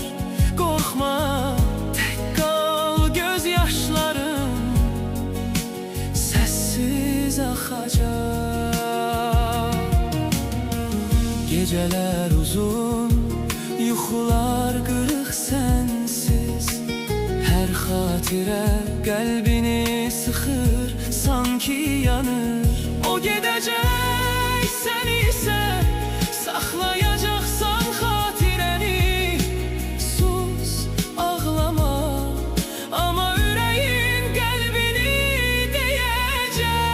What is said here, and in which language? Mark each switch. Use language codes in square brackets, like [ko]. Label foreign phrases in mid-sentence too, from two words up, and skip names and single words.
[tr] Korkma, tek kal, gözyaşların sessiz akacak. Geceler uzun, [az] yuxular qırıq [tr] sensiz. [az] Her xatirə qəlbini sıxır, sanki yanır. O gedəcək, sən isə saxlayacaqsan xatirəni. Sus, ağlama, amma ürəyin qəlbini deyəcək.